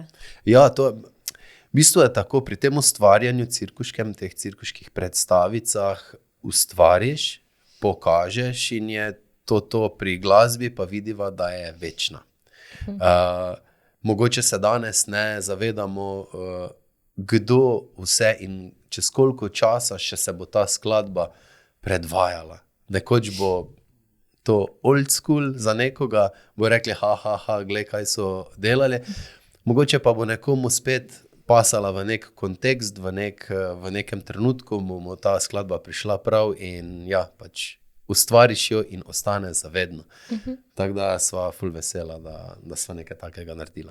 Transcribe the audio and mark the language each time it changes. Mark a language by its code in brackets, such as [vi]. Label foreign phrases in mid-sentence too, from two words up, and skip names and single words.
[sl] Ja, to v bistvu je tako, pri tem ustvarjanju cirkuškem, teh cirkuških predstavicah ustvariš, pokažeš in je to pri glasbi pa vidiva, da je večna. Mogoče se danes ne zavedamo, kdo vse in čez koliko časa še se bo ta skladba predvajala. Nekoč bo to [en] old school [sl] za nekoga, bo rekli, glej, kaj so delali. Mogoče pa bo nekomu spet pasala v nek kontekst, v nekem trenutku mu ta skladba prišla prav in ja, pač ustvariš jo in ostane zavedno. Tako da sva ful vesela, da sva nekaj takega naredila.